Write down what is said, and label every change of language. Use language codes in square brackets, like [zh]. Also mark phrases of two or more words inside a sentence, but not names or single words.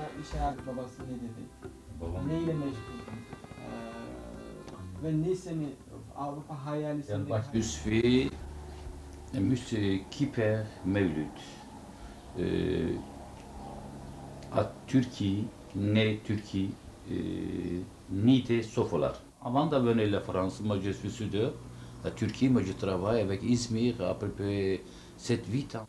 [tr] çağırdı, babası ne dedi? Babam Neyle meşguldün? Ve ne seni Avrupa hayali yani seni... [fr] je suis Monsieur Kiper Mevlüt. À Turquie, né Turquie, ni de Sofolar. Avant de venir la France, moi je suis soudeur. À Turquie, moi je travaille avec Izmir à peu près 7-8 ans.